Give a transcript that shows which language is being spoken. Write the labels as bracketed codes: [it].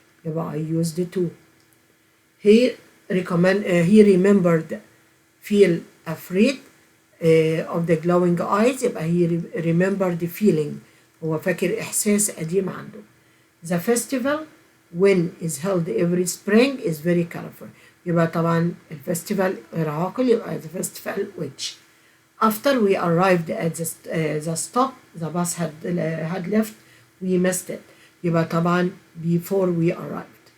[ar] يبقى [en] I used to. He remembered feel afraid of the glowing eyes. [ar] يبقى [en] he remembered the feeling. [ar] هو فاكر إحساس قديم عنده. [en] The festival when is held every spring is very colorful. [ar] يبقى طبعا الفestival غير عاقل. يبقى [en] the festival which. After we arrived at the stop the bus had left we missed it. [ar] يبقى طبعا [en] before we arrived.